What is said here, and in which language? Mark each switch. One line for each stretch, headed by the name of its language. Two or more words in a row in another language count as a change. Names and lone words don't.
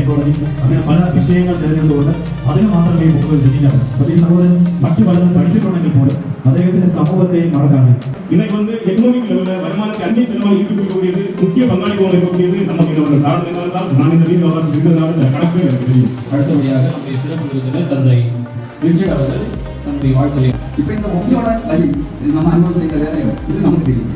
Malayalam: അങ്ങനെ പല വിഷയങ്ങൾ തിരഞ്ഞെടുത്തുകൊണ്ട് അതിന് മാത്രമേ ഈ ബുക്കുകൾ രചിക്കാവൂ. പക്ഷേ ഈ സഹോദരൻ മറ്റു പലരും പഠിച്ചിട്ടുണ്ടെങ്കിൽ പോലും അദ്ദേഹത്തിന്റെ സമൂഹത്തെ மறக்காது.
Tamil: இன்னைக்கு
English: economic level
Tamil: வருமானத்தை அந்நிய செலவாக ஈடுபடக்கூடியது முக்கிய பங்காளித்துவம் இருக்கக்கூடியது நம்ம மீனவர்கள். காரணம் என்னவென்றால் நான் இந்த மீன் வியாபாரத்தில் இருக்கிறதுனால சில கணக்கு எனக்கு தெரியும். அடுத்தபடியாக நம்முடைய சிறப்பு விருந்தினர் தந்தை ரிச்சர்ட் அவர்கள் தன்னுடைய வாழ்க்கையை இப்போ இந்த ஒக்கியோட வழி நம்ம அனுபவிச்ச வேலையும் இது நமக்கு தெரியும்.